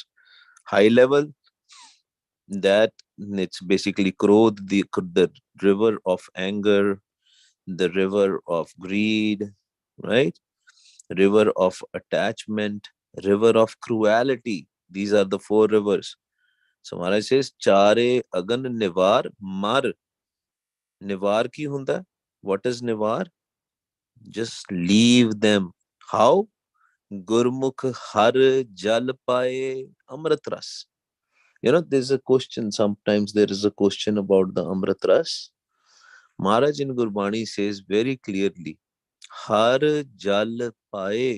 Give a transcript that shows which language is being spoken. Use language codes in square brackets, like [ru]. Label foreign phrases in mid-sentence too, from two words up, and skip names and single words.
[en] High level, that it's basically Krodh, the river of anger, the river of greed, right? River of attachment, river of cruelty. These are the four rivers. So Maharaj says, [pa] ਚਾਰੇ ਅਗਨਿ ਨਿਵਾਰਿ ਮਰੁ. ਨਿਵਾਰ ਕੀ ਹੁੰਦਾ? [en] What is nivar? Just leave them. How? [pa] ਗੁਰਮੁਖਿ ਹਰਿ ਜਲੁ ਪਾਏ ਅੰਮ੍ਰਿਤ ਰਸੁ. [en] There's a question. Sometimes there is a question about the [pa] ਅੰਮ੍ਰਿਤ ਰਸੁ. [en] Maharaj in Gurbani says very clearly, [pa] ਹਰਿ ਜਲੁ ਪਾਏ.